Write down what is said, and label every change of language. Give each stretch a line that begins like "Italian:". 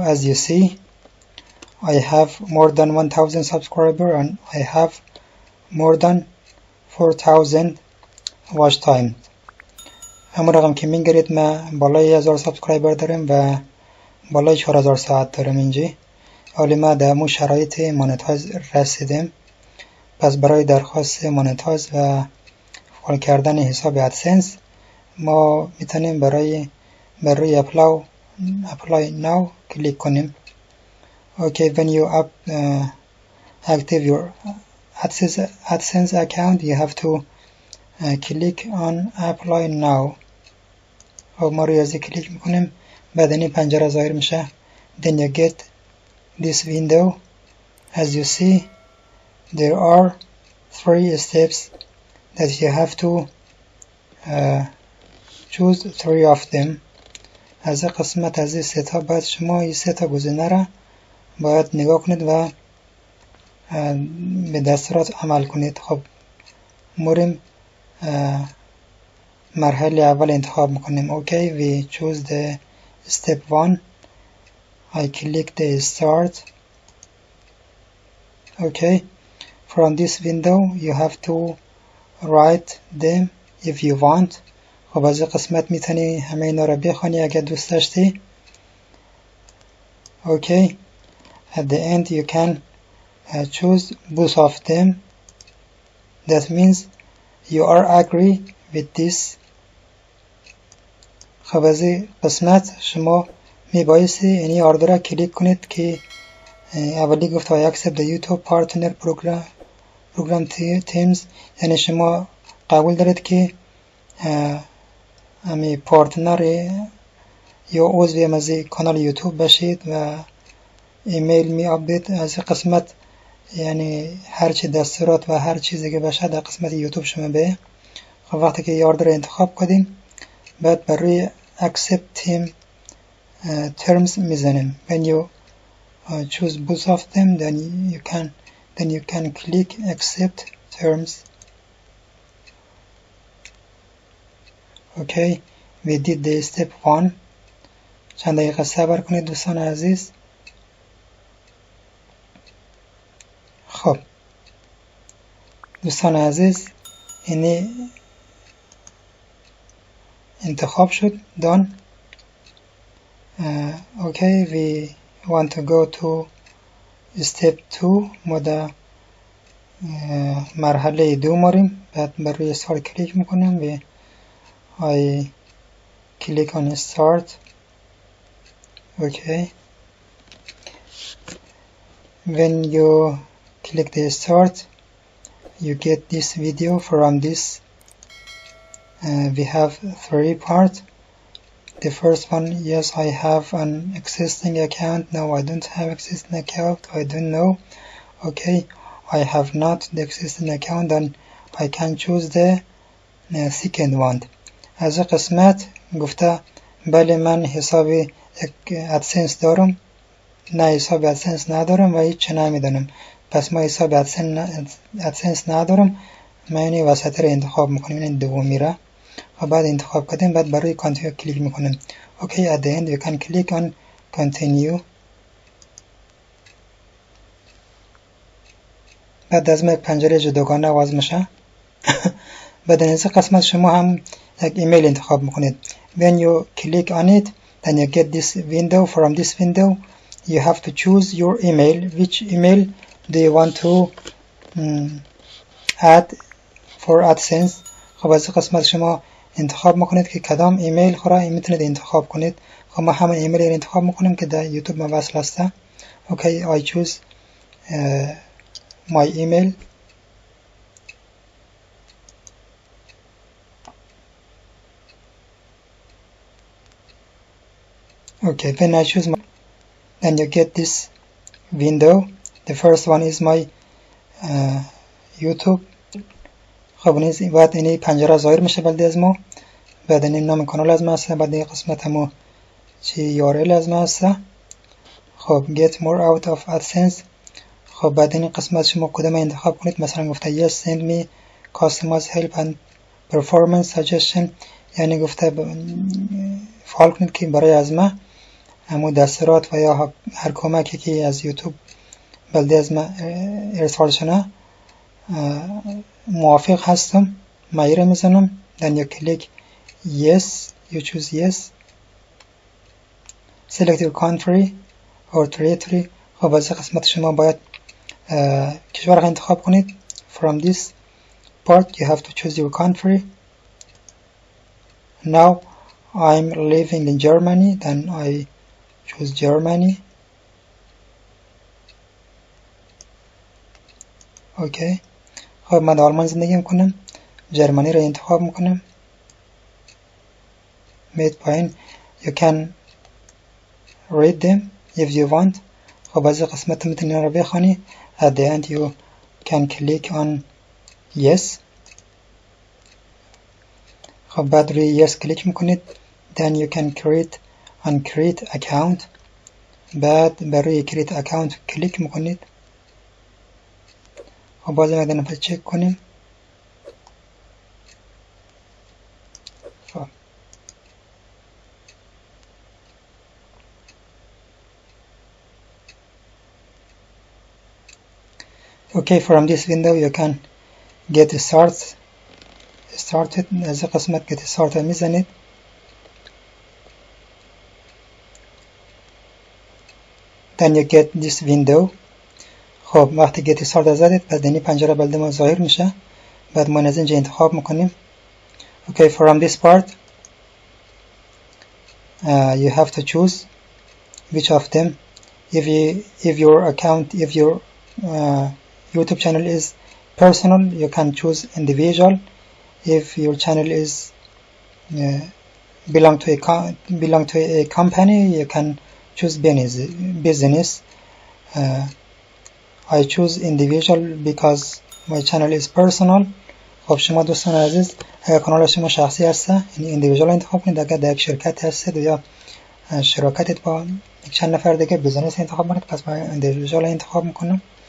English: As you see, I have more than 1000 subscribers and I have more than 4000 watch time.
Persian: همون رقم که میگیرید من بالای 1000 سابسکرایبر دارم و بالای 4000 ساعت دارم اینجا. حالی ما در همون شرایط مانیتایز رسیدم. پس برای درخواست مانیتایز و فعال کردن حساب ادسنس ما میتونیم برای اپلای ناو کلیک کنیم.
English: Okay, when you active your AdSense account, you have to click on apply now.
Persian: خب ما روی ازی کلیک میکنیم. بعد این پنجره ظاهر میشه. Then you get this window. As you see, there are 3 steps that you have to choose 3 of them. از قسمت از این 3 تا باید شما این 3 تا گزینه را باید نگاه کنید و به دستورات عمل کنید. خب موریم مرحله اول انتخاب میکنیم.
English: Okay we choose the step 1. I click the start. Okay, from this window you have to write them if you want.
Persian: خب از این قسمت میتونی همه اینا رو بخونی اگر دوست داشتی.
English: Okay, at the end you can choose both of them. That means you are agree with this.
Persian: خب از این قسمت شما میبایستی یعنی آردو را کلیک کنید که اولی گفت
English: I accept the YouTube partner program teams،
Persian: یعنی شما قبول دارید که امی پارتنر یا عضو از کانال یوتیوب باشید و ایمیل می آپدیت از قسمت، یعنی هر چی دستورات و هر چیزی که باشه در قسمت یوتیوب شما به. خب وقتی که یارد رو انتخاب کردیم بعد بر روی
English: accept team terms
Persian: میزنیم.
English: when you choose both of them then you can click accept terms. okay we did the step 1.
Persian: چند دقیقه صبر کنید دوستان عزیز. خب دوستان عزیز اینی انتخاب شد done.
English: okay we want to go to step 2.
Persian: ما در مرحله 2 ماریم. بعد بر روی start کلیک میکنم و
English: I click on start. okay when you click the start you get this video from this. we have 3 parts. The first one, yes, I have an existing account. No, I don't have existing account. I don't know. Okay, I have not the existing account. Then I can choose the second one.
Persian: از قسمت گفته بله من حساب ادسنس دارم، نه حساب ادسنس ندارم و هیچ نمیدونم. پس ما حساب ادسنس ندارم، ما اینی وسط رو انتخاب میکنیم، این دومی را و بعد انتخاب کردیم. بعد برای کانتینیو کلیک میکنیم.
English: okay at the end you can click on continue.
Persian: بعد از ما یک پنجره جداگانه باز میشه. بعد از این قسمت شما هم یک ایمیل انتخاب میکنید.
English: when you click on it then you get this window. from this window you have to choose your email. which email do you want to add for AdSense.
Persian: خب از این قسمت شما انتخاب میکنید که کدام ایمیل خورا میتونید انتخاب کنید. خب ما همون ایمیل رو انتخاب میکنیم که در یوتیوب ما وصل هسته.
English: okay I choose my email. okay when I choose my, then you get this window. the first one is my YouTube.
Persian: خب این بعد این پنجره ظاهر میشه بلده از ما. بعد این نام کانال از ما هسته. بعد این قسمت همو چی URL از ما هسته.
English: خب get more out of AdSense.
Persian: خب بعد این قسمت شما کدام انتخاب کنید. مثلا گفته
English: yes send me customers help and performance suggestion،
Persian: یعنی گفته فعال کنید که برای از ما همو دستورات و یا هر کمکی که از یوتیوب بلده از ما ارسال شده موافق هستم. مایره میزنم.
English: then you click yes, you choose yes. select your country or territory.
Persian: خب از قسمت شما باید کشور انتخاب کنید.
English: from this part you have to choose your country. now I'm living in Germany, then I choose Germany.
Persian: okay خب من در آلمان زندگی میکنم، جرمنی رو انتخاب میکنم. مید پایین
English: you can read them if you want.
Persian: خب از قسمت میتونی رو بخونی.
English: at the end you can click on yes.
Persian: خب بعد روی yes کلیک میکنید.
English: then you can create account.
Persian: بعد برای create account کلیک میکنید. خب باز یک دفعه چک کنیم.
English: خب okay, from this window you can get started.
Persian: از قسمت get started میزنید.
English: then you get this window.
Persian: خب وقتی get started زدید بعد این پنجره بلد ما ظاهر میشه. بعد ما از اینجا انتخاب میکنیم.
English: okay, from this part you have to choose which of them. If your YouTube channel is personal, you can choose individual. If your channel is belong to a company, you can choose business. I choose individual because my channel is personal.
Persian: خب شما دوستان عزیز اگر کانال شما شخصی هسته این individual انتخاب کنید. اگر در یک شرکت هستید یا شراکتت با چند نفر دیگه بیزنس انتخاب کنید. پس من individual انتخاب میکنم.